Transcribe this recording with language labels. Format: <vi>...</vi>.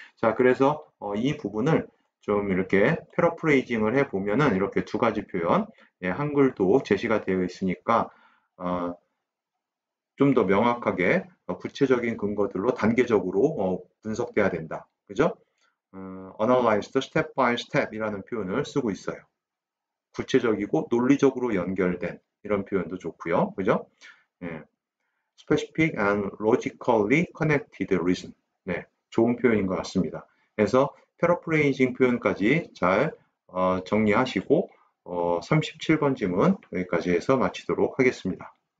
<ko>자, 그래서 이 부분을 좀 이렇게 패러프레이징을 해보면은 이렇게 두 가지 표현, 예, 한글도 제시가 되어 있으니까 좀 더 명확하게 구체적인 근거들로 단계적으로 분석돼야 된다. 그죠?</ko> <en>analyzed step by step</en> <ko>이라는 표현을 쓰고 있어요. 구체적이고 논리적으로 연결된 이런 표현도 좋고요. 그죠? 예.</ko> <en>specific and logically connected reason.</en> <ko>네, 좋은 표현인 것 같습니다. 그래서 패러프레이징 표현까지 잘 정리하시고 37번 지문 여기까지 해서 마치도록 하겠습니다.</ko>